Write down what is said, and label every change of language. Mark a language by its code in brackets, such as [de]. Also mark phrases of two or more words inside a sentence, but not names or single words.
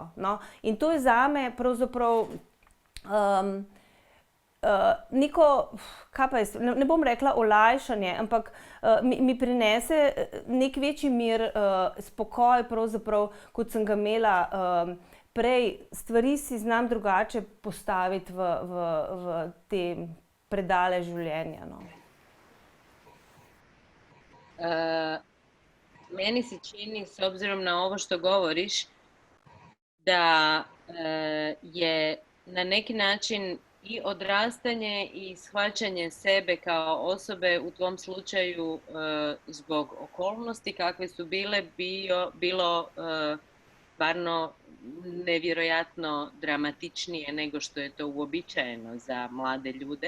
[sl] In to je zame pravzaprav neko, kaj pa jaz, ne bom rekla olajšanje, ampak mi prinese nek večji mir, spokoj pravzaprav, kot sem ga imela prej. Stvari si znam drugače postaviti v te predale življenja. [hr] Meni se čini, s obzirom na ovo što govoriš, da je na neki način i odrastanje i shvaćanje sebe kao osobe u tvom slučaju zbog okolnosti kakve su bile bilo stvarno nevjerojatno dramatičnije nego što je to uobičajeno za mlade ljude.